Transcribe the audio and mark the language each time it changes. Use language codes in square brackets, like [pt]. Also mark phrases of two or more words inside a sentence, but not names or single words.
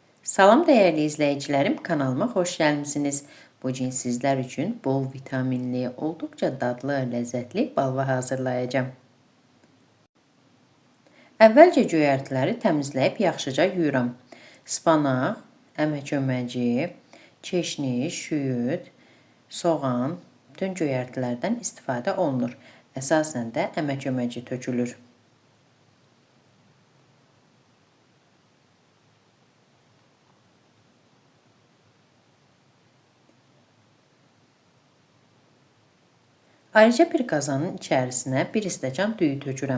[tr] Salam değerli izleyicilerim, kanalıma hoş gelmişsiniz. Bugün sizler için bol vitaminli, oldukça tatlı, lezzetli balva hazırlayacağım. [az] Əvvəlcə göyərtiləri təmizləyib yaxşıca yuyuram. Spanaq, əmək öməci, çeşniş, şüyüd, soğan, bütün göyərtilərdən istifadə olunur. Əsasən də əmək öməci tökülür. Ayrıca bir qazanın içərisinə 1 stəkan düyü tökürəm.